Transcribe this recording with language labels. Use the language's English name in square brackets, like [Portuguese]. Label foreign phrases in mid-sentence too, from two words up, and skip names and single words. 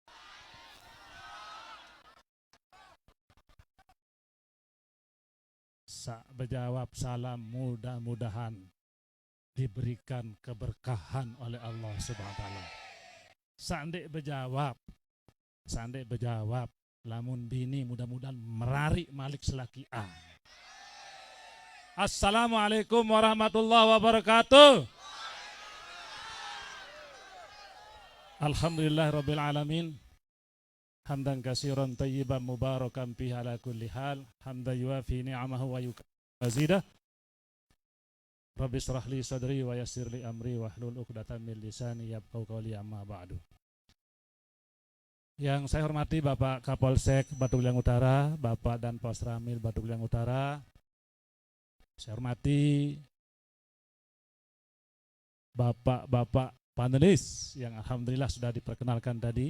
[Indonesian] Berjawab salam, mudah-mudahan diberikan keberkahan oleh Allah [Arabic] سبحانه وتعالى. [Sasak] Sandek berjawab Lamun bini mudah-mudahan merari malik selaki A. [Arabic] السلام عليكم ورحمة الله وبركاته. الحمد لله رب العالمين. حمدا كثيرا طيبا مباركا فيه على كل حال. حمدا يوافي نعمه ويكافئ مزيده رب اشرح لي صدري ويسر لي أمري واحلل عقدة من لساني يفقهوا قولي أما بعد. [Indonesian] Yang saya hormati Bapak Kapolsek Batu Giliang Utara, Bapak dan Pos Ramil Batu Giliang Utara. Saya hormati Bapak-bapak panelis yang alhamdulillah sudah diperkenalkan tadi.